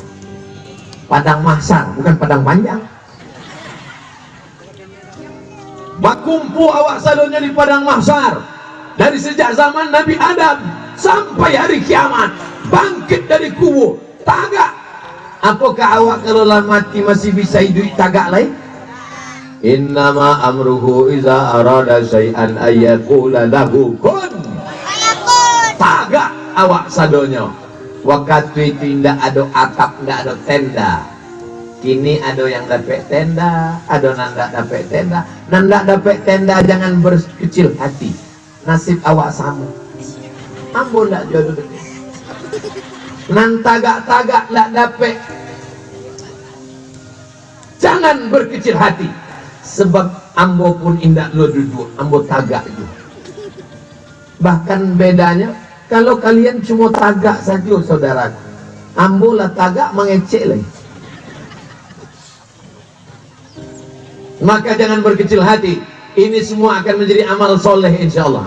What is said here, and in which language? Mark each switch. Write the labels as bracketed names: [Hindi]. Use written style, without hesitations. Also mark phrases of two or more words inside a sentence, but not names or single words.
[Indonesian] Padang mahsyar bukan padang panjang. [Minangkabau] Bakumpu awak sadonya [Indonesian] di padang mahsyar dari sejak zaman Nabi Adam sampai hari kiamat, bangkit dari kubur tagak. Apakah awak kalau lah mati masih bisa hidup tagak lain? [Arabic] Innama amruhu iza arada syai'an ayyakula lahu kun. [Minangkabau] Tagak awak sadonyo. [Indonesian] Waktu itu tidak ada atap, tidak ada tenda. Kini ada yang dapat tenda, ada yang tidak dapat tenda. Nanda dapat tenda jangan berkecil hati. Nasib awak sama. Ambo tidak jodoh deket. [Minangkabau] Nan tagak-tagak [Indonesian] tidak dapat. Jangan berkecil hati. [Minangkabau] Sebab ambo pun indak lo duduk, ambo tagak juga. [Indonesian] Bahkan bedanya, kalau kalian cuma tagak saja saudaraku, [Minangkabau] ambo lah tagak mengecek [Indonesian] lagi. Maka jangan berkecil hati. Ini semua akan menjadi amal soleh insyaallah.